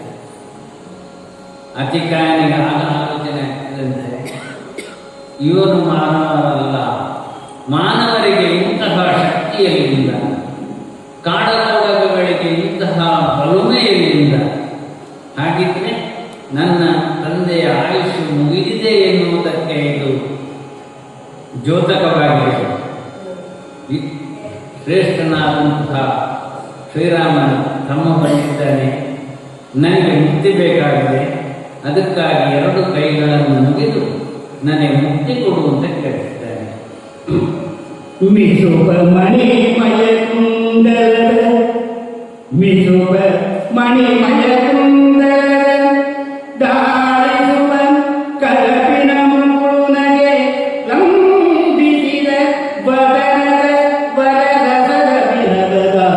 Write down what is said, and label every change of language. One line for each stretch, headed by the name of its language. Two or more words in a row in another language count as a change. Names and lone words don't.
Kannada: ಅತಿಕಾಯನಿಗೆ ಆಗ ಆಲೋಚನೆ ಆಗ್ತದಂತೆ, ಇವನು ಮಾನವರಲ್ಲ, ಮಾನವರಿಗೆ ಇಂತಹ ಶಕ್ತಿಯಲ್ಲಿಂದ, ಕಾಡಕೋಡಗಳಿಗೆ ಇಂತಹ ಬಲುಮೆಯಲ್ಲಿಂದ, ಹಾಗಿದ್ರೆ ನನ್ನ ತಂದೆಯ ಆಯುಷ್ಯ ಮುಗಿದಿದೆ ಎನ್ನುವುದಕ್ಕೆ ಇದು ದ್ಯೋತಕವಾಗಿದೆ. ಶ್ರೇಷ್ಠನಾದಂತಹ ಶ್ರೀರಾಮನ ತಮ್ಮ ಬಂದಿದ್ದಾನೆ, ನನಗೆ ಮುಕ್ತಿ ಬೇಕಾಗಿದೆ, ಅದಕ್ಕಾಗಿ 2 ಕೈಗಳನ್ನು ಮುಗಿದು ನನಗೆ ಮುಕ್ತಿ ಕೊಡುವಂತೆ ಕೇಳಿದ್ದಾನೆ. ಮಿಸುಪ ಮಣಿಮಯ ಕುಂಡಲ, ಮಿಸುಪ ಮಣಿಮಯ ಕುಂಡಲ, ದಾಳಿಸುವ ಕರಪಿನ ಮುಗುಳುನಗೆ ಲಂಬಿಸಿದ ವದನದ ವರದ ಸದಪಿನದ,